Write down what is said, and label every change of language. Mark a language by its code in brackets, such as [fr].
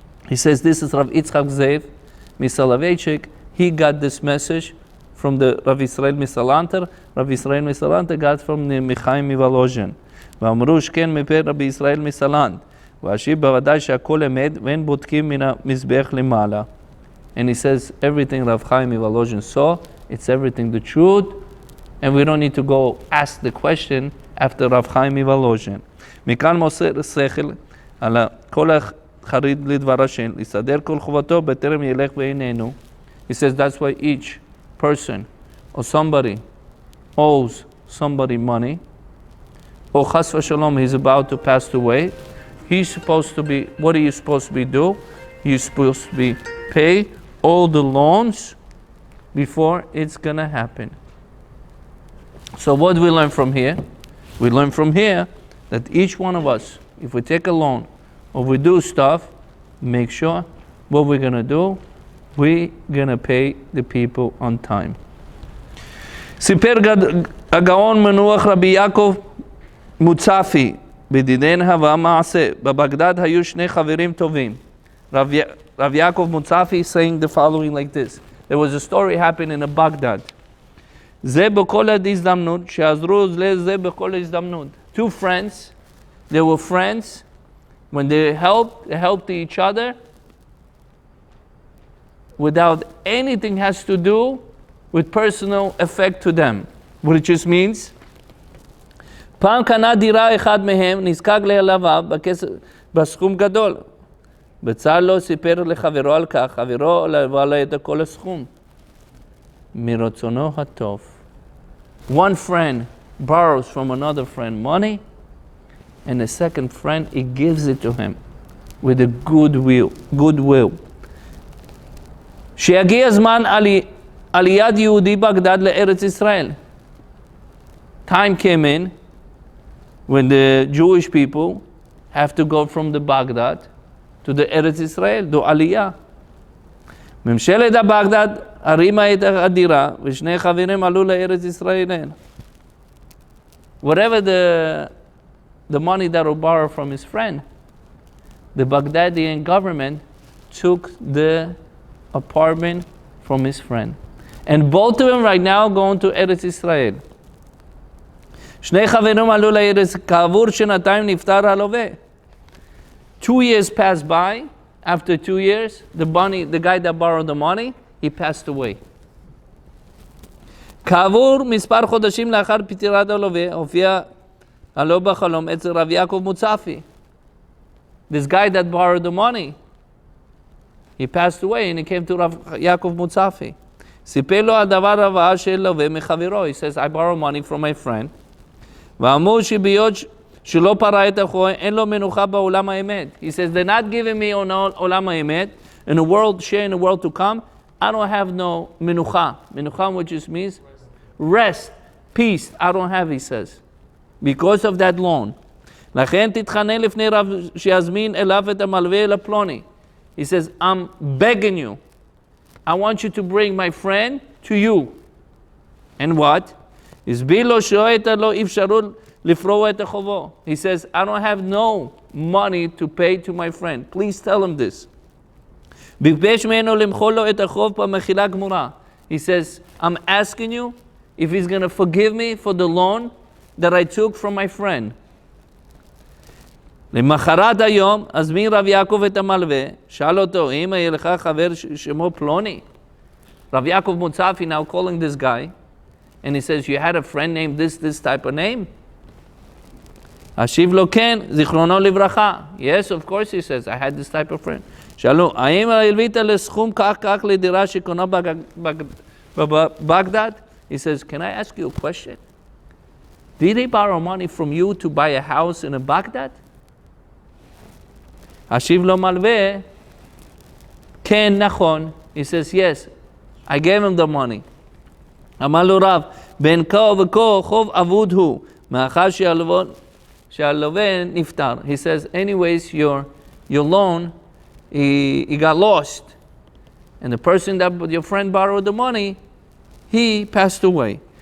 [en] He says this is Rav Yitzchak Zev Soloveitchik. He got this message from the Rav Yisrael Misalanter. Rav Yisrael Misalanter got from the Chaim מוולוז'ין. [he] ואמרו שכן מפי רבי ישראל מסלנט. והשיב בוודאי שהכל אמת ואין בודקים מן המזבח למעלה. [en] And he says everything Rav Chaim מוולוז'ין saw, it's everything the truth, and we don't need to go ask the question after Rav Chaim מוולוז'ין. [he] מכאן מוסר שכל על כל חריד לדבר השם, לסדר כל חובתו בטרם ילך ואיננו. [en] He says that's why each person or somebody owes somebody money, or chas v'shalom, he's about to pass away. He's supposed to be, what are you supposed to be do? You're supposed to be pay all the loans before it's gonna happen. So what do we learn from here? We learn from here that each one of us, if we take a loan or we do stuff, make sure what we're gonna do, we're gonna pay the people on time. [he] סיפר הגאון מנוח רבי יעקב מוצפי בדידן הווה מעשה. בבגדד היו שני חברים טובים. [en] Rav Yaakov Mutzafi is saying the following like this. There was a story happening in Baghdad. [he] זה בכל ההזדמנות, שעזרו זה בכל ההזדמנות. [en] Two friends, they were friends. When they helped each other without anything has to do with personal effect to them. Which just means, [he] פעם קנה דירה אחד מהם, נזקק להלוואה בסכום גדול. בצר לו סיפר לחברו על כך, חברו הלווה לו את כל הסכום. מרצונו הטוב. [en] One friend borrows from another friend money, and the second friend, he gives it to him with a goodwill. [he] שיגיע זמן עליית יהודי בגדד לארץ ישראל. [en] Time came in when the Jewish people have to go from the Baghdad to the Eretz Israel, do Aliyah. [he] ממשלת בגדד הרימה את הדירה, ושני חברים עלו לארץ ישראל. [en] Whatever the money that will borrow from his friend, the Baghdadian government took the apartment from his friend. And both of them right now going to Eretz Israel. [he] שני חברים עלו לארץ, כעבור שנתיים נפטר הלווה. [en] 2 years passed by. After 2 years, the guy that borrowed the money, he passed away. [he] כעבור מספר חודשים לאחר פטירת הלווה, הופיע הלא בחלום אצל רב יעקב מוצפי. [en] This guy that borrowed the money, he passed away and he came to Rav Yaakov Mutzafi. [he] סיפר לו על דבר רבה של לווה מחברו. [en] He says, I borrow money from my friend. [he] ואמרו שביות שלא פרע את החוב, אין לו מנוחה בעולם האמת. [en] He says, they're not giving me on עולם האמת, in the world, share in the world to come, I don't have no menucha. Menucha, which just means rest, peace. I don't have, he says, because of that loan. [he] לכן תתחנן לפני רב שיזמין אליו את המלווה אל הפלוני. [en] He says, I'm begging you. I want you to bring my friend to you. And what? [he] הסביר לו שהייתה לו אפשרות לפרוע את החובו. [en] He says, I don't have no money to pay to my friend. Please tell him this. [he] ביקש ממנו למחול לו את החוב במחילה גמורה. [en] He says, I'm asking you if he's going to forgive me for the loan that I took from my friend. [he] למחרת היום, הזמין רב יעקב את המלווה, שאל אותו, אם היה לך חבר שמו פלוני? [en] Rav Yaakov Mutzafi now calling this guy, and he says, you had a friend named this type of name? [he] השיב לו כן, זיכרונו לברכה. [en] Yes, of course, he says, I had this type of friend. [he] שאלו, האם הלווית לסכום כך לדירה שקונה בבגדד? [en] He says, can I ask you a question? Did he borrow money from you to buy a house in Baghdad? [he] השיב לו מלווה, כן, נכון. [en] He says, yes, I gave him the money. [he] אמר לו רב, בין כה וכה חוב אבוד הוא, מאחר שהלווה נפטר. [en] He says, anyways, your loan, he got lost. And the person that your friend borrowed the money, he passed away.